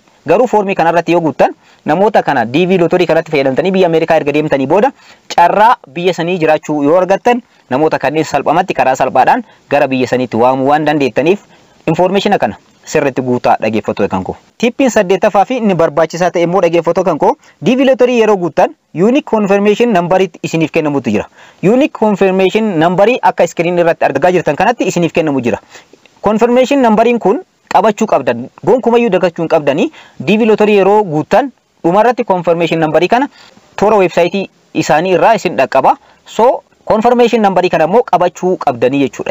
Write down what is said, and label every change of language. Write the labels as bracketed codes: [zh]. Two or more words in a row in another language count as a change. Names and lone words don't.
[om] Garuu foormii kanarratti yoo guuttan namoota kana DV lootorii kanatti fayyadamtanii biyya Ameerikaa erga deemtanii booda carraa biyya sanii jiraachuu yoo argattan namoota kanneen salphamatti karaa salphaadhaan gara biyya saniitti waamuu waan dandeettaniif information kana sirriitti guutaa dhaggeeffattoota kan koo. Tippiin 8ffaa fi inni barbaachisaa ta'e immoo dhaggeeffattoota kan koo DV lootorii yeroo guuttan [en] unique confirmation number [om] isiniif kennamutu jira. [en] Unique confirmation number [om] akka screen irratti argaa jirtan kanatti isiniif kennamu jira. [en] Confirmation numberiin [om] kun qabachuu qabdan. Gonkumayyuu dagachuu hin qabdanii DV lootorii yeroo guuttan dhumarratti [en] confirmation numberii [om] kana toora websaayitii isaanii irraa isin dhaqqaba. So [en] confirmation numberii [om] kana immoo qabachuu qabdanii jechuudha.